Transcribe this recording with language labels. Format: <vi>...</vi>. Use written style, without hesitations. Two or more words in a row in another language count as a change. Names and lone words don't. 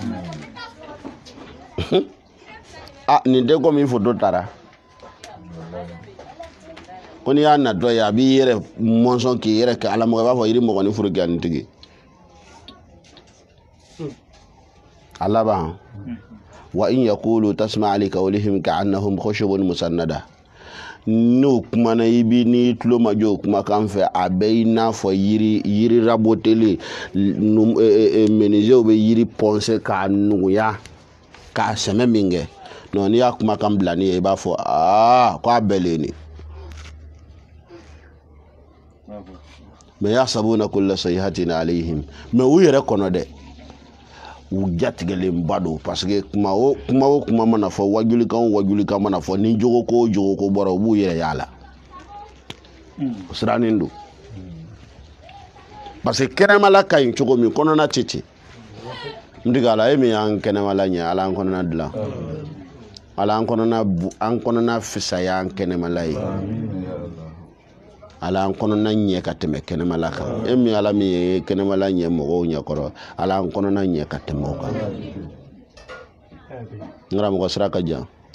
<bm>nin tɛ komi foto taara ko n'i y'a natɔ ye a b'i yɛrɛ mɔnsɔn k'i yɛrɛ kɛ alamɔgɔ i b'a fɔ yiri mɔgɔnin furukiyanin tigi a laban</bm> <ar>وإن يقولوا تسمع لقولهم كأنهم خشب مسندة</ar> <bm>n'o kumana i bi ni tulo ma jɔ o kumakan fɛ a bɛ i n'a fɔ yiri raboteli menuisiers bɛ yiri poncer k'a nuguya k'a sɛmɛ min kɛ non n'i y'a kumakan bila ni ye i b'a fɔ ko a bɛlen ni mais</bm> <ar>يحسبون كل صيحة عليهم</ar> <bm>mais u yɛrɛ kɔnɔ dɛ u jatigɛlenba don</bm> <fr>parce que</fr> <bm>kuma o kuma mana fɔ wajulikan mana fɔ ni jogo ko bɔra u b'u yɛrɛ y'a la o sirannen don</bm> <fr>parce que</fr> <bm>kɛnɛmala ka ɲi cogo min kɔnɔna tɛ ten n tigi ala e min y'an kɛnɛmala ɲɛ ala an kɔnɔna dilan ala an kɔnɔna fisaya an kɛnɛmala ye ala an kɔnɔna ɲɛ ka tɛmɛ kɛnɛmala kan e min ala min ye kɛnɛmala ɲɛ mɔgɔw ɲɛkɔrɔ ala an kɔnɔna ɲɛ ka tɛmɛ o kan n karamɔgɔ sira ka jan</bm>